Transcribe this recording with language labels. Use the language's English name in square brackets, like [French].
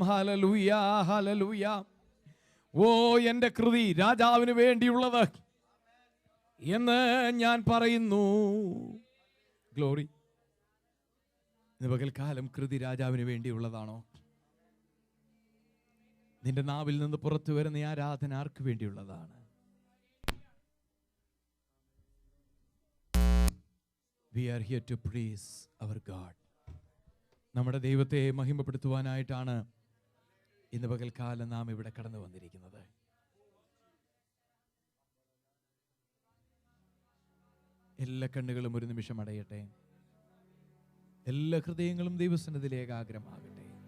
[Malayalam] Hallelujah, hallelujah. ഓ, എൻ്റെ കൃതി രാജാവിന് വേണ്ടിയുള്ളത് എന്ന് ഞാൻ പറയുന്നു. ഗ്ലോറി. ഇന്ന് പകൽക്കാലം കൃതി രാജാവിന് വേണ്ടിയുള്ളതാണോ? നിന്റെ നാവിൽ നിന്ന് പുറത്തു വരുന്ന ആരാധന ആർക്ക് വേണ്ടിയുള്ളതാണ്? [English] We are here to praise our God. [Malayalam] നമ്മുടെ ദൈവത്തെ മഹിമപ്പെടുത്തുവാനായിട്ടാണ് ഇന്ന് പകൽക്കാലം നാം ഇവിടെ കടന്നു വന്നിരിക്കുന്നത്. എല്ലാ കണ്ണുകളും ഒരു നിമിഷം അടയട്ടെ. എല്ലാ ഹൃദയങ്ങളും ദൈവസന്നിധിയിലേക്ക് ഏകാഗ്രമാകട്ടെ.